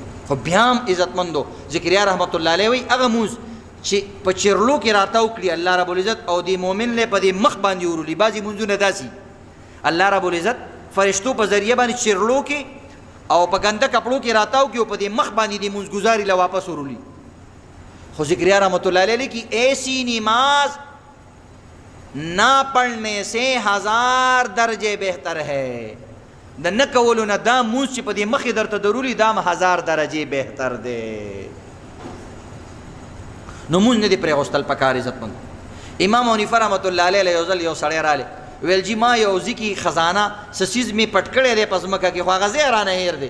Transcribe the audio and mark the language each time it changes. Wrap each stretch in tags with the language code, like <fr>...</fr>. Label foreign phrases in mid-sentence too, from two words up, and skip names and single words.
<ps>خو بیا هم عزتمندو ذکریا</ps> <ar>رحمت الله علیه</ar> <ps>وایي هغه مونځ چې په چرلو کې راتاو کړي</ps> <ar>الله رب العزت</ar> <ps>او د مؤمن له په دې مخ باندې ورولي. بعضې مونځونه داسې</ps> <ar>الله رب العزت</ar> <ps>فرشتو په ذریعه باندې چرلو کې او په ګنده کپړو کې راتاو کې او په دې مخ باندې د مونځګزاري له واپس ورولي.</ps> <ur>خو ذکریا</ur> <ar>رحمت الله علیہ</ar> <ur>کی ایسی نماز نہ پڑھنے سے 1000 درجے بہتر ہے.</ur> <ps>د نه کولو نه دا مونځ چې په دې مخې درته ضروري دا 1000 درجې بهتر دی. نو مونځ نه دې پرېغوستل پکار عزتمند. امام حنیفه</ps> <ar>رحمت الله علیه</ar> <ps>یو ځل یو سړی رالی ویل جی ما یو ځای کې خزانه څه څیز مې پټ کړی دی په ځمکه کې خو هغه ځای رانه هېر دی.</ps>